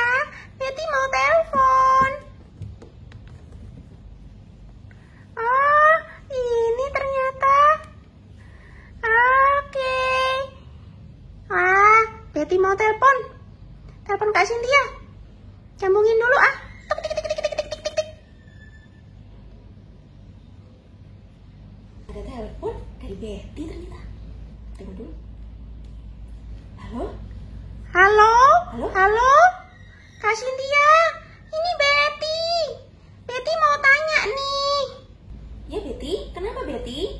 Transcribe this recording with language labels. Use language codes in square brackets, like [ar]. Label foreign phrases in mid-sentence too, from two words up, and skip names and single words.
[id] Betty mau telepon. Oh, ini ternyata. Oke. Betty mau telepon Kak Cynthia. Sambungin dulu ah. Tik, tik, tik, tik, tik, tik, tik, tik. Ada telepon dari Betty ternyata. Tunggu dulu. Halo, Kak Cynthia, ini Betty. Betty mau tanya nih. Ya Betty, kenapa Betty?